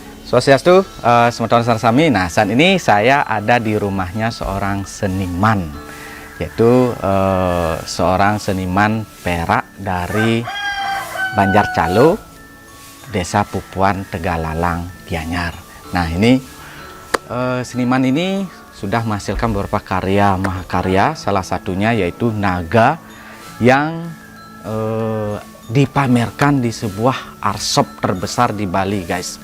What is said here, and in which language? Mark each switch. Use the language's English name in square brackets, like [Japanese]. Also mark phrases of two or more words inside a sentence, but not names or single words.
[Balinese] Swastiastu, semeton sami. [Indonesian] Nah, saat ini saya ada di rumahnya seorang seniman, yaitu seorang seniman perak dari Banjarcalo, Desa Pupuan, Tegalalang, Gianyar. Nah, ini seniman ini sudah menghasilkan beberapa karya mahakarya, salah satunya yaitu naga yang dipamerkan di sebuah arsop terbesar di Bali, guys.